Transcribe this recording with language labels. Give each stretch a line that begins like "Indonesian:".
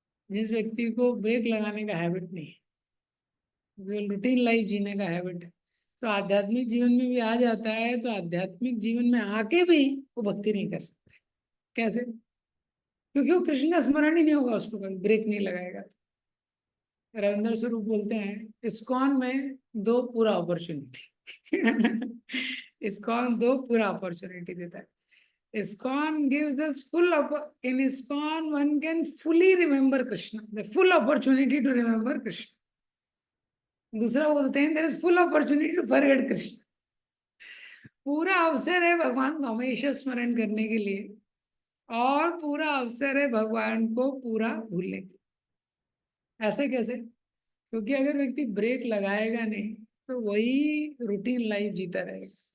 Hindi: जिस व्यक्ति को ब्रेक लगाने का हैबिट नहीं है, केवल रूटीन लाइफ जीने का हैबिट है, तो आध्यात्मिक जीवन में भी आ जाता है, तो आध्यात्मिक जीवन में आके भी वो भक्ति नहीं कर सकते। कैसे? क्योंकि वो कृष्ण का स्मरण ही नहीं होगा, उसको कभी ब्रेक नहीं लगाएगा। रविंद्र स्वरूप बोलते हैं, इस्कॉन में दो पूरा अपॉर्चुनिटी इस्कॉन दो पूरा अपॉर्चुनिटी देता है।
English: ISKCON gives us in ISKCON one can fully remember Krishna, the full opportunity to remember Krishna.
Hindi: दूसरा बोलते हैं
English: there is full opportunity to forget Krishna.
Hindi: पूरा अवसर है भगवान को हमेशा स्मरण करने के लिए, और पूरा अवसर है भगवान को पूरा भूलने के। ऐसे कैसे? क्योंकि अगर व्यक्ति ब्रेक लगाएगा नहीं तो वही रूटीन लाइफ जीता रहेगा।